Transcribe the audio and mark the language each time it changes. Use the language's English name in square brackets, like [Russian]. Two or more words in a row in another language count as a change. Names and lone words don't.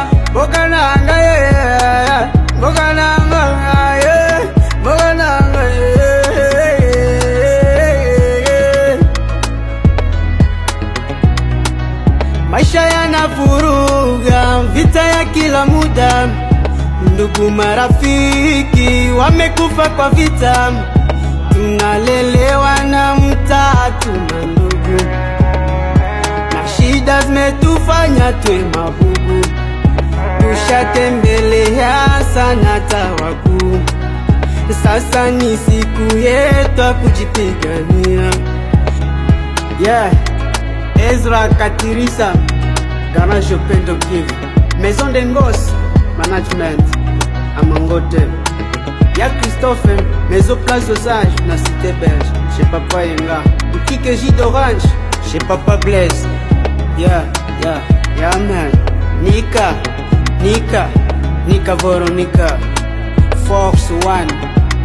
[Swahili] Mboga nanga ye, mboga nanga ye, mboga nanga ye. Maisha yanavuruga, vita ya kila muda, ndugu marafiki wamekufa kwa vita, tunalelewa na mtaa, tuna ndugu, na shida zimetufanya twe mabubu, tushatembelea sana tawaku, sasa ni siku yetu kujipigania. Yeah, Ezra Katirisa, Garage Pendo Kivu, Maison de Ngos Management, Amangote, ya Christophe, Maison Place aux Anges, na Cité Belge, chez Papa Yenga, Ukike Jus d'Orange, chez Papa Blaise. [English] Yeah, yeah, yeah man. Nika Veronica, Fox One.